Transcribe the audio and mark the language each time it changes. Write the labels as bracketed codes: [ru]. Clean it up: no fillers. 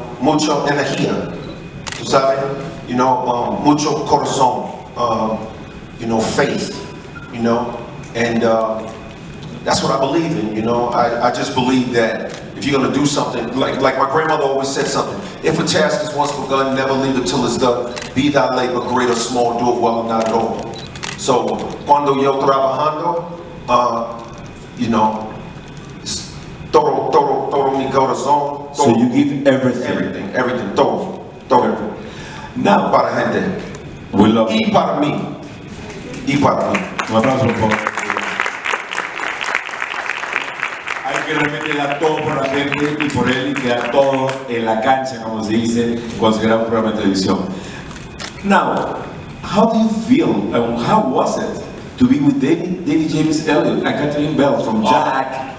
[es] Mucho energía, tú sabes, [en] you know, [es] mucho corazón, [en] you know, faith, you know, and that's what I believe in, you know. I just believe that if you're gonna do something, like my grandmother always said something, if a task is once begun, never leave it till it's done. Be thy labor great or small, do it well and not at all. [es] So, cuando yo trabajando, [en] you know, [es] todo mi corazón. [en] So you give everything. Everything, [es] todo. [en] Now, [es] para gente. [en] we love [es] Y para mí. Y para mí. Un aplauso, por favor. Hay que remeterla todo por la gente y por él y quedar todo en la cancha, como se dice, cuando se graba un programa de televisión. [en] Now, how do you feel, and how was it to be with David James Elliott and Catherine Bell from Jack?